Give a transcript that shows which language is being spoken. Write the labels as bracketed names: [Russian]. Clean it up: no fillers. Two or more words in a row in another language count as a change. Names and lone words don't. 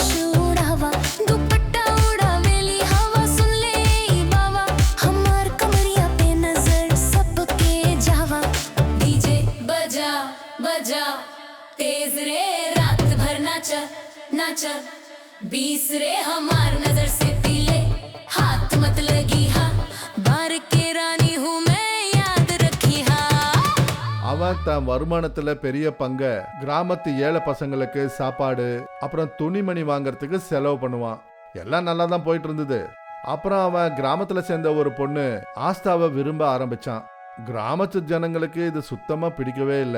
[Bhojpuri] उड़ावा दुपट्टा उड़ावेली हवा सुन ले ई बावा हमार कमरिया पे नजर सबके जावा डीजे बजा बजा तेज रे रात भर नाचा नाचा 20 रे हमार नजर से पीले हाथ मत लगी हा बार के रानी हूँ मैं याद रखी हा [Tamil] அவன் தன் வருமானத்துல பெரிய பங்க கிராமத்து ஏழை பசங்களுக்கு சாப்பாடு அப்புறம் துணிமணி வாங்கறதுக்கு செலவு பண்ணுவான். எல்லாம் நல்லா தான் போயிட்டு இருந்தது. அப்புறம் அவன் கிராமத்துல சேர்ந்த ஒரு பொண்ணு ஆஸ்தாவை விரும்ப ஆரம்பிச்சான். கிராமத்து ஜனங்களுக்கு இது சுத்தமா பிடிக்கவே இல்லை.